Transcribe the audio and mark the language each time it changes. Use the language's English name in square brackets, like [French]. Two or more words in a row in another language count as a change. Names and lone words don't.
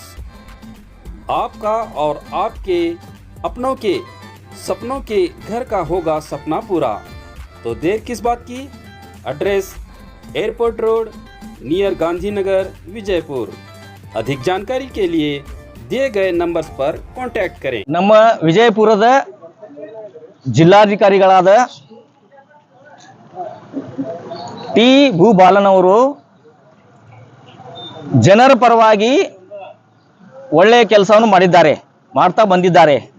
[Hindi] आपका और आपके अपनों के सपनों के घर का होगा सपना पूरा, तो देर किस बात की। [English] address airport road near गांधीनगर विजयपुर। [Hindi] अधिक जानकारी के लिए दिए गए नंबर्स पर कांटेक्ट करें। [Kannada] ನಮ್ಮ ವಿಜಯಪುರದ ಜಿಲ್ಲಾಧಿಕಾರಿಗಳಾದ ಟಿ ಭೂಬಾಲನ್ ಅವರು ಜನರ ಪರವಾಗಿ ಒಳ್ಳೆಯ ಕೆಲಸವನ್ನು ಮಾಡ್ತಾ ಬಂದಿದ್ದಾರೆ.